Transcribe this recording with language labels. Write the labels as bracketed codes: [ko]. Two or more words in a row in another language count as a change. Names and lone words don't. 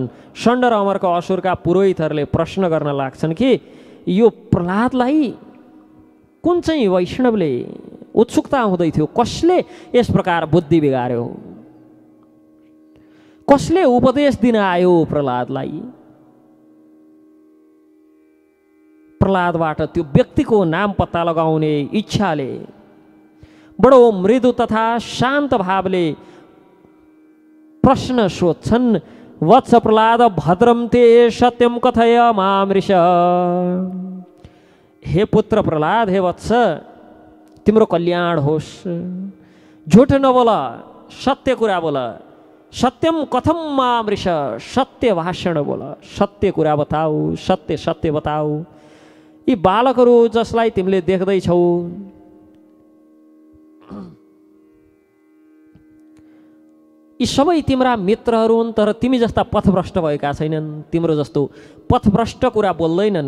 [ne] षण्ड र अमरका असुरका पुरोहितहरूले प्रश्न गर्न लाग्छन् कि यो प्रहलादलाई कुन चाहिँ वैष्णवले उत्सुकता हुँदै थियो, कसले यस प्रकार बुद्धि बिगार्यो, कसले उपदेश दिन आयो प्रहलादलाई। प्रहलादबाट त्यो व्यक्तिको नाम पत्ता लगाउने इच्छाले बडो मृदु तथा शान्त भावले प्रश्न सोध्छन्। [sa] वत्स प्रहलाद भद्रम ते सत्यम कथय मामृष। [ne] हे पुत्र प्रहलाद, हे वत्स, तिम्रो कल्याण होस्, झुट नबोल, सत्य कुरा बोल। [sa] सत्यम कथम मामृष, [ne] सत्य भाषण बोल, सत्य कुरा बताऊ, सत्य सत्य बताऊ। यी बालकहरू जसलाई तिमीले देख्दैछौ यी सबै तिम्रा मित्रहरू हुन्, तर तिमी जस्ता पथभ्रष्ट भएका छैनन्, तिम्रो जस्तो पथभ्रष्ट कुरा बोल्दैनन्।